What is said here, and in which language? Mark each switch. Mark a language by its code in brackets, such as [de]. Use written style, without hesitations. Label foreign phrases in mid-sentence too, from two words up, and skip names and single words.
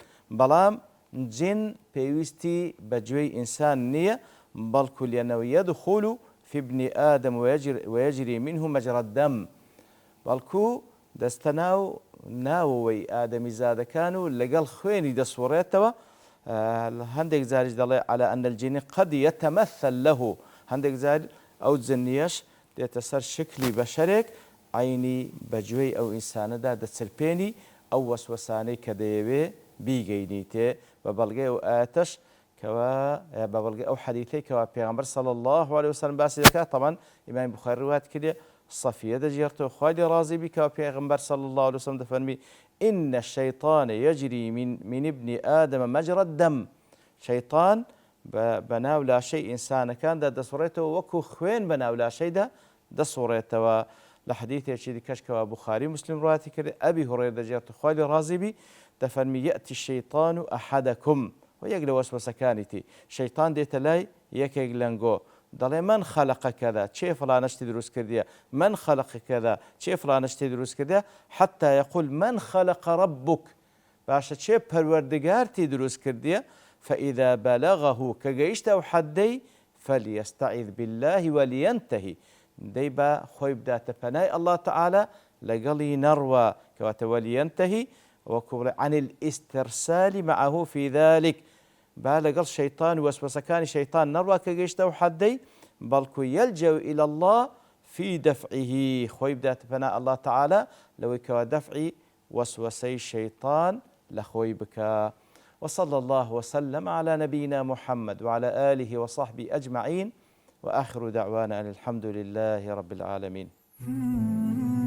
[ckb] بەڵام جن پێویستی بە گوێی ئینسان نییە بەڵکو لێنەوە [ar] يدخل في ابن آدم ويجري منه مجرى الدم [ckb] بەڵکو دەستە ناوەوەی ئادەمی زادەکان و لەگەڵ خوێنی دەسوڕێتەوە. هەندێک جاریش دەڵێ [ar] على أن الجن قد يتمثل له [ckb] هەندێک جار ئەو جنیەش دێتە سەر شکلی بەشەرێک عینی بەگوێی ئەو ئینسانەدا دەچرپێنی ئەو وەسوەسانەی کە دەیەوێ بیگەینیتێ بە بەڵگەی ئەو ئاەتەش کەوا بە بەڵگەی ئەو حەدیثەی کەوا پێغەمبەر [ar] صلی الله عليه وسلم [ckb] باسی دەکات. طبعا ئیمامی بوخاری ڕوات کردێ صەفیە دەجێڕتەوە خوای لێ ڕازی بی کەوا پێغەمبەر [ar] صلی الله عليه وسلم [ckb] دەفەرمی [ar] إن الشيطان يجري من ابن آدم مجرى الدم [ckb] شەیطان بە ناو لاشەی ئینسانەکاندا دەسوڕێتەوە وەکو خوێن بە ناو لاشەیدا دەسوڕێتەوە. لە حەدیثێکی دیکەش کەوا بوخاری مسلم ڕواتی کرد ئەبی هوڕێرە دەجێڕتەوە خوای لێ ڕازی بی دەفەرمی [ar] يأتي الشيطان أحدكم [ckb] و یەک لە وەسوەسەکانیتی شەیطان دێتە لای یەکێک لەنگۆ دەڵێ [ar] من خەلق کەذا [ckb] چێ فڵانە شتی دروست کردیە [ar] من خەلق کەذا [ckb] چێ فڵانە شتی دروست کردیە [ar] حتى يقول من خلق ربك [ckb] باشە چێ پەروەردگارتی دروست کردیە [ar] فإذا بلغه [ckb] کە گەیشتە ئەو حەدەی فليستعذ [ar] بالله ولينتهي [ckb] دەی بە خۆی بداتە پەنای الله تعالى لەگەڵی نەڕوە کەواتە [ar] ولينتهي وكبر عن الاسترسال معه في ذلك [ckb] با لەگەڵ شەیطان وەسوەسەکانی شەیطان نەڕوا کە گەیشتە ئەو حەدەی بەڵکو [ar] يلجأ إلى الله في دفعه [ckb] خۆی بداتە پەنای الله تعالى لەوەی کەوا دەفعی وەسوەسەی شەیطان لە خۆی بکە. [ar] وصلى الله وسلم على نبينا محمد وعلى آله وصحبه أجمعين وآخر دعوانا أن الحمد لله رب العالمين.